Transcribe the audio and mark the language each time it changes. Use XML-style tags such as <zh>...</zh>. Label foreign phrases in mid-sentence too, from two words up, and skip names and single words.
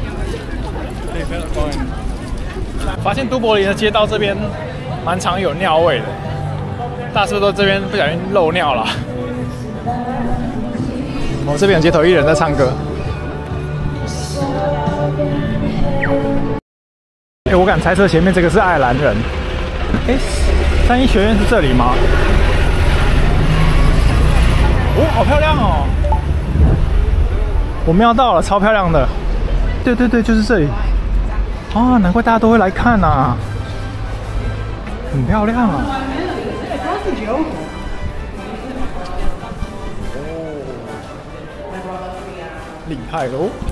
<zh>發現都柏林的街道這邊蠻常有尿味的，大家是不是都這邊不小心漏尿了？我這邊有街頭藝人在唱歌。我敢猜測前面這個是愛爾蘭人。三一學院是這裡嗎？哦，好漂亮哦！我瞄到了，超漂亮的。对对對，就是这裡。啊，難怪大家都會來看啊，很漂亮啊。厲害嘍！</zh>